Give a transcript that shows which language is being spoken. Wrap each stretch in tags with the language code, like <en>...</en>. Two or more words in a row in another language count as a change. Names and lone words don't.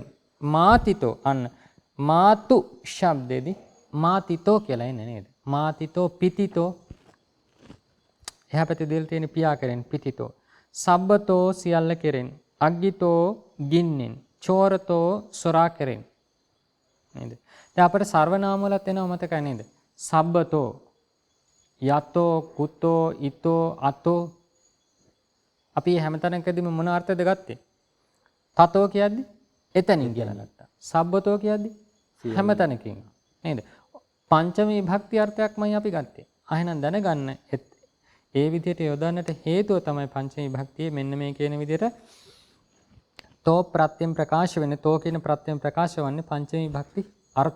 <si>මාතිතෝ අන්න මාතු ශබ්දෙදි මාතිතෝ කියලා එන්නේ නේද?</si> <pi>මාතිතෝ පිතිතෝ</pi> <si>එහා පැත්තේ දෙල් තියෙන පියා කෙරෙන් පිතිතෝ. සබ්බතෝ සියල්ල කෙරෙන්. අග්ගිතෝ ගින්නෙන්. චෝරතෝ සොරා කෙරෙන්. නේද? දැන් අපිට සර්වනාම වලත් එනවා මතකයි නේද?</si> <pi>සබ්බතෝ යතෝ කුතෝ ඊතෝ අතෝ</pi> <si>අපි හැමතැනකදීම මොන අර්ථයද ගත්තේ? තතෝ කියද්දි එතනින් කියලා ගත්තා. සබ්බතෝ කියද්දි හැමතැනකින් නේද? පංචමී භක්ති අර්ථයක්මයි අපි ගත්තේ. එහෙනම් දැනගන්න ඒ විදිහට යොදන්නට හේතුව තමයි පංචමී භක්තියේ මෙන්න මේ කියන විදිහට තෝ ප්‍රත්‍යයෙන් ප්‍රකාශ වෙන්නේ තෝ කියන ප්‍රත්‍යයෙන් ප්‍රකාශ වන්නේ පංචමී භක්ති අර්ථය.</si>